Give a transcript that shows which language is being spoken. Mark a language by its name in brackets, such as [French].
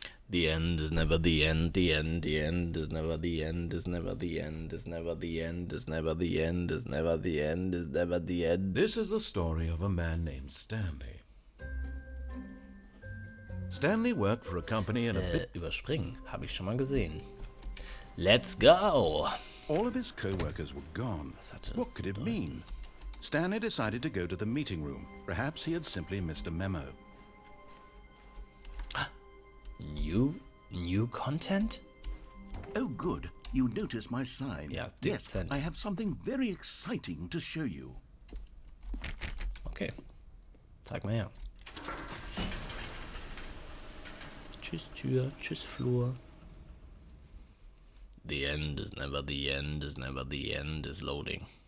[English] The end is never the end, the end is never the end, is never the end, is never the end, is never the end, is never the end, is never the end. This is the story of a man named Stanley. Stanley worked for a company in a bit... [German] Überspringen, habe ich schon mal gesehen. [English] Let's go! All of his co-workers were gone. What could it mean? Stanley decided to go to the meeting room. Perhaps he had simply missed a memo. New content? Oh, good. You notice my sign. [German] Ja, [English] yes, [German] dezent. [English] I have something very exciting to show you. [German] Okay. Zeig mal her. Tschüss Tür, tschüss Flur. [English] The end is never the end, is never the end, is loading.